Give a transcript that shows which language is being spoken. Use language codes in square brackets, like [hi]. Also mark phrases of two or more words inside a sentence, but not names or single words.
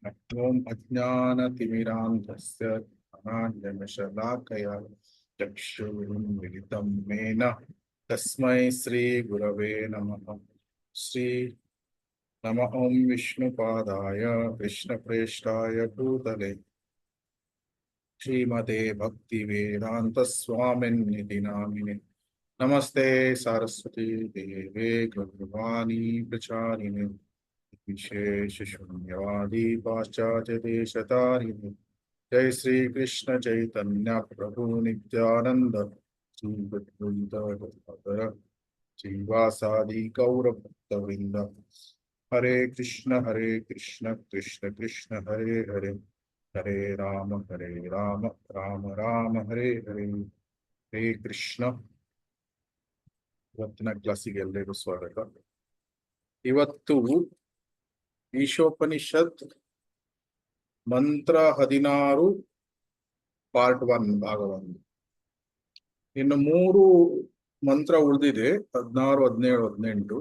[sa] ಓಂ ಅಜ್ಞಾನತಿಮಿರಾಂಧಸ್ಯ ಜ್ಞಾನಾಂಜನಶಲಾಕಯ ಚಕ್ಷುರುನ್ಮಿಲಿತಂ ಮೇನ ತಸ್ಮೈ ಶ್ರೀ ಗುರವೇ ನಮಃ. ಶ್ರೀ ನಮ ಓಂ ವಿಷ್ಣುಪಾದಾಯ ಕೃಷ್ಣಪ್ರೇಷ್ಠಾಯ ಭೂತಲೆ ಶ್ರೀಮತೆ ಭಕ್ತಿವೇದಾಂತ ಸ್ವಾಮಿನ್ನಿತಿ ನಾಮಿನೆ. ನಮಸ್ತೆ ಸಾರಸ್ವತಿ ದೇವೇ ಗೌರವಾಣಿ ಪ್ರಚಾರಿಣೆ ವಿಶೇಷ ಶೂನ್ಯವಾದಿ ಪಾಶ್ಚಾತ್ಯ ದೇಶತಾರಿಣೆ. ಜೈ ಶ್ರೀ ಕೃಷ್ಣ ಚೈತನ್ಯ ಪ್ರಭು ನಿತ್ಯಾನಂದ ಶ್ರೀ ಅದ್ವೈತ ಗದಾಧರ ಶ್ರೀವಾಸಾದಿ ಗೌರಭಕ್ತವೃಂದ. ಹರೇ ಕೃಷ್ಣ ಕೃಷ್ಣ ಕೃಷ್ಣ ಹರೇ ಹರೇ, ಹರೇ ರಾಮ ರಾಮ ರಾಮ ಹರೇ ಹರೇ. ಹರೇ ಕೃಷ್ಣ. [kn] ಇವತ್ತಿನ ಕ್ಲಾಸಿಗೆ ಎಲ್ಲರಿಗೂ ಸ್ವಾಗತ. ಇವತ್ತು ಈಶೋಪನಿಷತ್ ಮಂತ್ರ 16 ಪಾರ್ಟ್ 1 ಭಾಗ 1. ಇನ್ನು 3 ಮಂತ್ರ ಉಳಿದಿದೆ, 16, 17, 18.